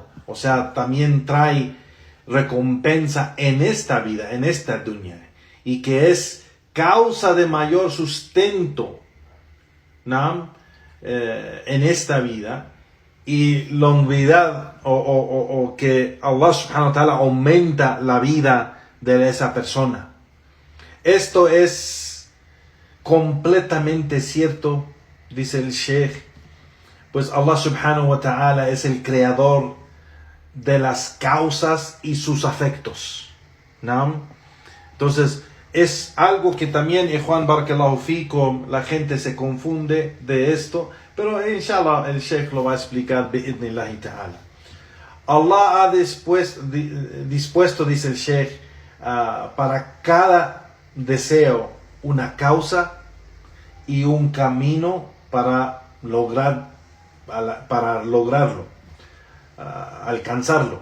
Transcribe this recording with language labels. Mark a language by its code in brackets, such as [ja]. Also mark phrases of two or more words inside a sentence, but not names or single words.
[es] O sea, también trae recompensa en esta vida, en esta dunya, y que es causa de mayor sustento, ¿no? En esta vida, y longevidad, o que Allah [ar] سبحانه وتعالى [es] aumenta la vida de esa persona. Esto es completamente cierto, dice el Sheikh, pues Allah [ar] سبحانه وتعالى [es] es el creador de las causas y sus afectos, ¿no? Entonces es algo que también, Juan [ar] بارك الله فيكم, [es] la gente se confunde de esto, pero inshallah el Sheikh lo va a explicar [ar] بإذن الله تعالى. [es] Allah ha dispuesto, dice el Sheikh, para cada deseo una causa y un camino para lograrlo, alcanzarlo.